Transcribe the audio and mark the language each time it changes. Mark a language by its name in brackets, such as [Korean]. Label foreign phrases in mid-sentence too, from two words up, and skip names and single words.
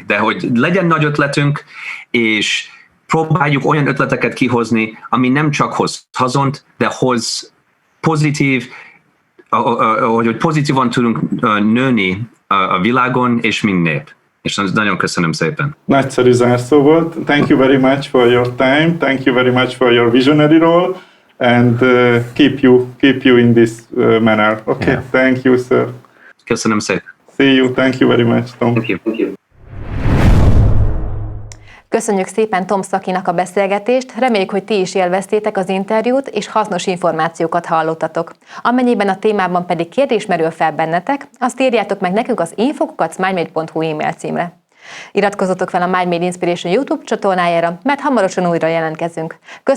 [Hungarian] De hogy legyen nagy ötletünk, és próbáljuk olyan ötleteket kihozni, ami nem csak hoz hazont, de hoz pozitív, hogy pozitívan tudunk nőni a világon, és mint nép. És nagyon köszönöm szépen. Nagyszerű zárszó volt. [English] Thank you very much for your time. Thank you very much for your visionary role. And keep you in this manner. Okay, yeah. Thank you, sir. [Hungarian] Köszönöm szépen. [English] See you. Thank you very much, Tom. Thank you. [Hungarian] Köszönjük szépen Tom Szakinak a beszélgetést, reméljük, hogy ti is élveztétek az interjút, és hasznos információkat hallottatok. Amennyiben a témában pedig kérdés merül fel bennetek, azt írjátok meg nekünk az info@mindmade.hu e-mail címre. Iratkozzatok fel a Mindmade Inspiration YouTube csatornájára, mert hamarosan újra jelentkezünk.